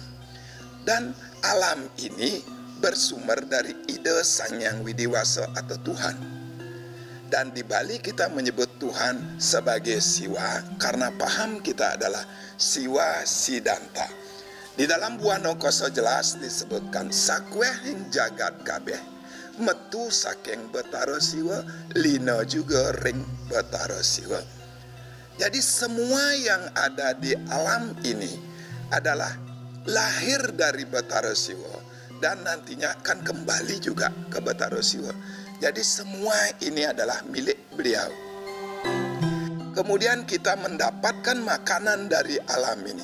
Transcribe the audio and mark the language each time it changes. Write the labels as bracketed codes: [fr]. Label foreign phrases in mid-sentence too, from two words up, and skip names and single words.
[id] Dan alam ini bersumber dari ide Sang Hyang Widiwasa atau Tuhan. Dan di Bali kita menyebut Tuhan sebagai Siwa karena paham kita adalah Siwa Sidanta. Di dalam Buana Koso jelas disebutkan [kaw] sakwehing jagat kabeh metu saking Betara Siwa, lina juga ring Betara Siwa. [id] Jadi semua yang ada di alam ini adalah lahir dari Betara Siwa dan nantinya akan kembali juga ke Betara Siwa. Jadi semua ini adalah milik beliau. Kemudian kita mendapatkan makanan dari alam ini.